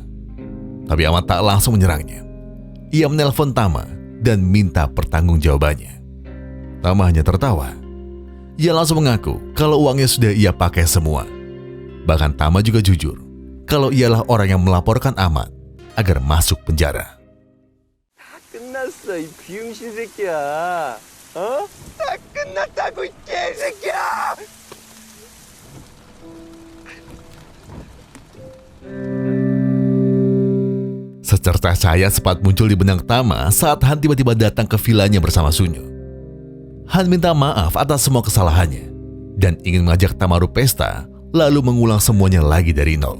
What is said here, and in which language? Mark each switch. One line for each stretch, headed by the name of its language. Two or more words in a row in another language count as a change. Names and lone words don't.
Indonesian: Tapi Ahmad tak langsung menyerangnya. Ia menelpon Tama dan minta pertanggungjawabannya. Tama hanya tertawa. Ia langsung mengaku kalau uangnya sudah ia pakai semua. Bahkan Tama juga jujur kalau ialah orang yang melaporkan Ahmad agar masuk penjara.
Korean: 끝났어 이 비응신 새끼야. 다 끝났다고 이 개새끼야.
Indonesian: Secercah cahaya sempat muncul di benak Tama saat Han tiba-tiba datang ke vilanya bersama Sunyo. Han minta maaf atas semua kesalahannya dan ingin mengajak Tamaru pesta lalu mengulang semuanya lagi dari nol.